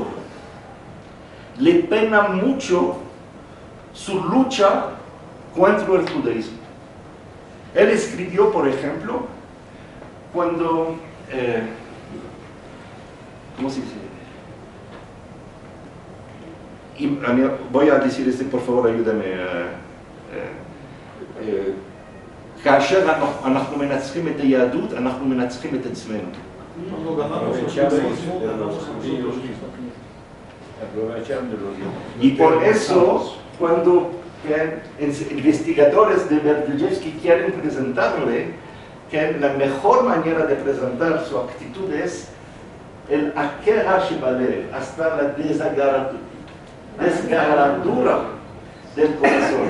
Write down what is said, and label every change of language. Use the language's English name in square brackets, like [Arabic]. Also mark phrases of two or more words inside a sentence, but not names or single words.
[Spanish] Le pena mucho su lucha contra el judaísmo. Él escribió, por ejemplo, cuando, ¿cómo se dice? Voy a decir por favor, ayúdame. [Hebrew] כאשר אנחנו מנצחים את היהדות, אנחנו מנצחים את עצמנו. [Spanish] Y por eso, cuando investigadores de Berdichevsky quieren presentarle, que la mejor manera de presentar su actitud es el [Hebrew] עקירה שבלב, [Spanish] hasta la desgarradura del corazón.